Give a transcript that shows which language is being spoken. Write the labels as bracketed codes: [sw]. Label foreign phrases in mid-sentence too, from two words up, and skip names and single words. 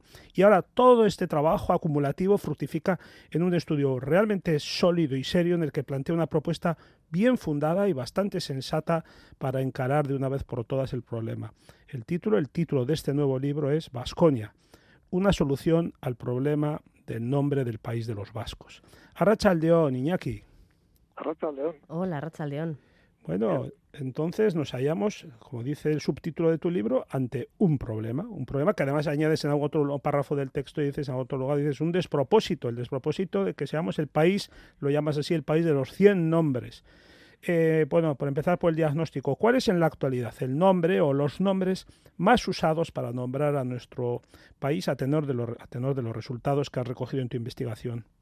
[es] Y ahora todo este trabajo acumulativo fructifica en un estudio realmente sólido y serio en el que plantea una propuesta bien fundada y bastante sensata para encarar de una vez por todas el problema. El título de este nuevo libro es Baskonia, una solución al problema del nombre del país de los vascos. [eu] Arratsaldeon, Iñaki. Arratsaldeon. Hola, Arratsaldeon. [es] Bueno, entonces nos hallamos, como dice el subtítulo de tu libro, ante un problema que además añades en otro párrafo del texto y dices en otro lugar, dices un despropósito, el despropósito de que seamos el país, lo llamas así, el país de los 100 nombres. Bueno, por empezar por el diagnóstico, ¿cuál es en la actualidad el nombre o los nombres más usados para nombrar a nuestro país a tenor de los resultados que has recogido en tu investigación?